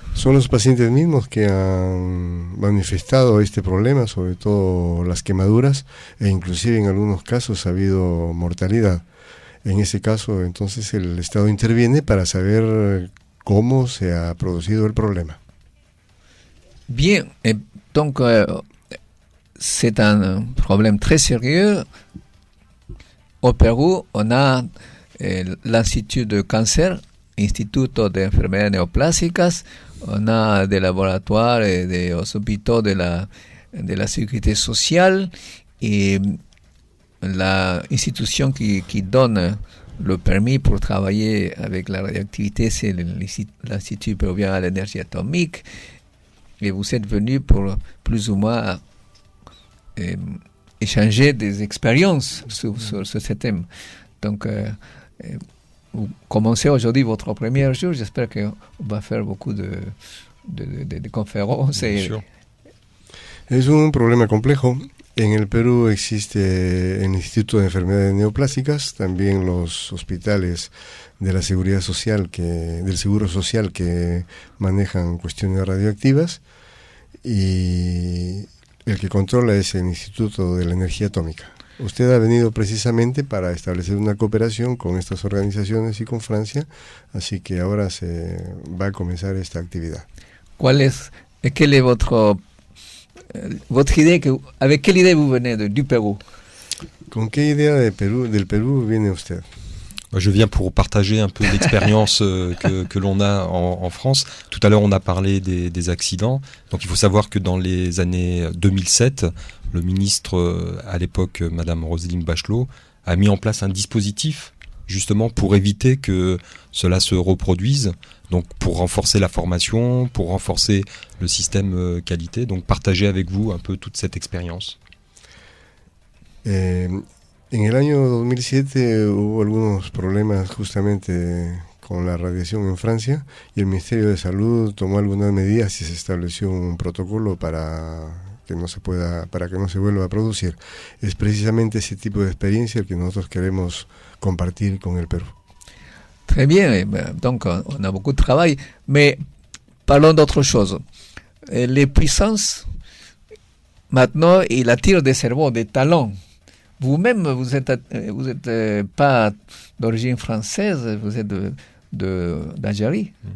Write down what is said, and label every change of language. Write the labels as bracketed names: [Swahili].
[Spanish] Son los pacientes mismos que han manifestado este problema, sobre todo las quemaduras, e inclusive en algunos casos ha habido mortalidad. En ese caso, entonces, el Estado interviene para saber cómo se ha producido el problema. [French] Bien, donc c'est un problème très sérieux. Au Pérou, on a l'Institut de Cancer, Instituto de Enfermedades Neoplásicas, on a des laboratoires et des hôpitaux de la sécurité sociale, et l'institution qui donne le permis pour travailler avec la radioactivité, c'est l'Institut péruvien à l'énergie atomique, et vous êtes venu pour plus ou moins échanger des expériences sur ce thème. Donc, vous commencez aujourd'hui votre premier jour, j'espère qu'on va faire beaucoup de conférences. [Spanish] Es un problema complejo. En el Perú existe el Instituto de Enfermedades Neoplásicas, también los hospitales de la Seguridad Social, del Seguro Social, que manejan cuestiones radioactivas, y el que controla es el Instituto de la Energía Atómica. Usted ha venido precisamente para establecer una cooperación con estas organizaciones y con Francia, así que ahora se va a comenzar esta actividad. [French] Quelle est votre idée, avec quelle idée vous venez du Pérou? [Spanish] ¿Con qué idea del Perú viene usted? [French] Je viens pour partager un peu l'expérience que l'on a en France. Tout à l'heure, on a parlé des accidents. Donc, il faut savoir que dans les années 2007, le ministre, à l'époque, Madame Roselyne Bachelot, a mis en place un dispositif justement pour éviter que cela se reproduise. Donc, pour renforcer la formation, pour renforcer le système qualité. Donc, partager avec vous un peu toute cette expérience. [Spanish] En el año 2007 hubo algunos problemas justamente con la radiación en Francia, y el Ministerio de Salud tomó algunas medidas y se estableció un protocolo para que no se vuelva a producir. Es precisamente ese tipo de experiencia el que nosotros queremos compartir con el Perú. [French] Très bien, donc on a beaucoup de travail, mais parlons d'autre chose. Les puissances, maintenant, ils attirent des cerveaux, des talents Vous-même, vous êtes pas d'origine française, vous êtes d'Algérie.